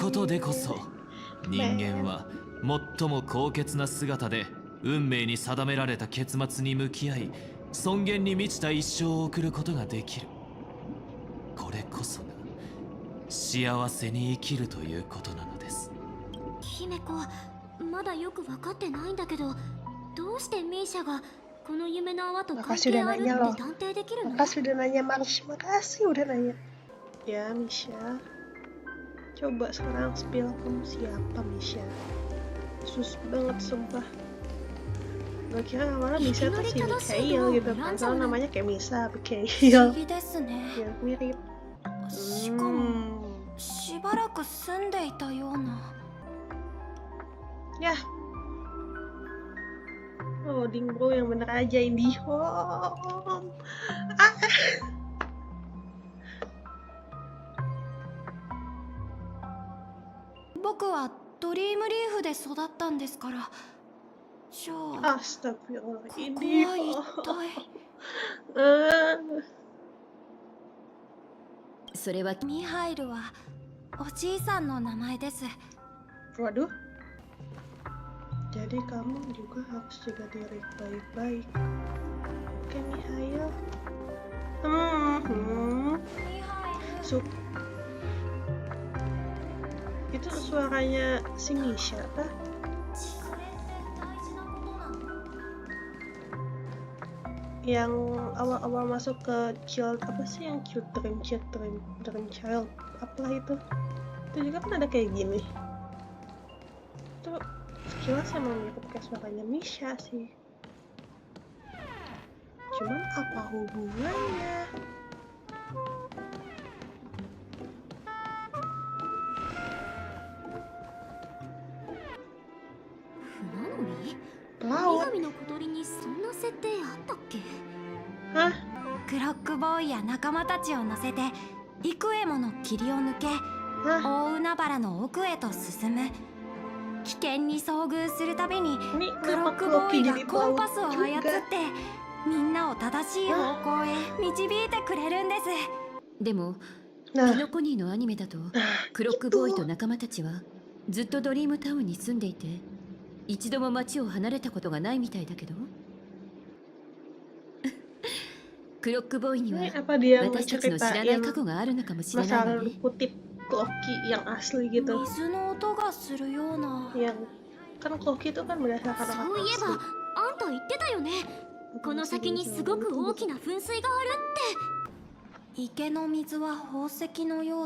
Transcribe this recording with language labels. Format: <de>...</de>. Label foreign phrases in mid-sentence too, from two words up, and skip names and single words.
<ja>ことでこそ人間は最も高潔な姿で運命に定められた結末に向き合い、尊厳に満ちた一生を送ることができる。これこそが幸せに生きるということなのです。姫子、まだよく分かってないんだけど、どうしてミーシャがこの夢の泡と関</ja> <id>Makasih</id> <ja>係</ja> <id>udah</id> <ja>ある</ja> <id>nanya</id> <ja>っ</ja> <id>loh.</id> <ja>て断定できるの？</ja> <id>Makasih udah nanya, Mars. Makasih udah nanya. Ya, Misha. Coba sekarang spill kamu siapa, Misha? Sus banget, sumpah. Gue kira awalnya Misha tuh si Mikhail gitu kan. Soalnya namanya kayak Misa, Mikhail.</id> <ja>議ですね。</ja> <id>Ya, mirip.</id> <ja>しかもしばらく住んでいたような。</ja> <id>Ya.</id> <en>Loading bro,</en> <id>yang bener aja IndiHome. Ah.</id> <ja>僕はドリームリーフで育ったんですから。じゃあ、</ja> <id>Astagfirullah,</id> <ja>ここは一</ja> <id>IndiHome.</id> <ja>体。それはミハイルはおじいさんの名前です。</ja> <id>Waduh. Jadi kamu juga harus jaga diri baik-baik. Oke, Mihail. Itu suaranya si Misha kah? Yang awal-awal masuk ke child apa sih yang</id> <en>cute dream child</en> <id>apalah itu juga kan ada kayak gini. Itu sekilas emang mirip kayak suaranya Misha sih. Cuman apa hubungannya? Laut.</id> <ja>女神の小鳥にそんな設定あったっけ？ Hah? クロックボーイや仲間たちを乗せて幾重もの霧を抜け Hah? 大海原の奥へと進む危険に遭遇するたびに</ja> <id>Ini</id> <ja>クロッ</ja> <id>kenapa</id> <ja>クボー</ja> <id>Clocky</id> <ja>イが</ja> <id>jadi</id> <ja>コン</ja> <id>pelaut</id> <ja>パスを操って</ja> <id>juga?</id> <ja>みんなを正しい方向へ導いてくれるんです。でもピ</ja> <id>Nah,</id> <ja>ノコニーのアニメだと</ja> <id>nah</id> <ja>クロックボーイ</ja> <id>gitu.</id> <ja>と仲間たちはずっとドリームタウンに住んでいて一度も街を離れたことがないみたいだけどクロックボーイには</ja> <id>Ini apa dia</id> <ja>私たちの知らない過</ja> <id>ngeceritain</id> <ja>去があるのかもしれない</ja> <id>masa</id> <ja>わ</ja> <id>lalu</id> <ja>ね</ja> <id>kutip Clocky yang asli gitu?</id> <ja>水の音がするような。</ja> <id>Yang kan Clocky itu kan berdasarkan</id> <ja>そういえ</ja> <id>orang</id> <ja>ばあんた言ってたよね。この先にすごく大きな噴水がある池の水は宝石のよう</ja>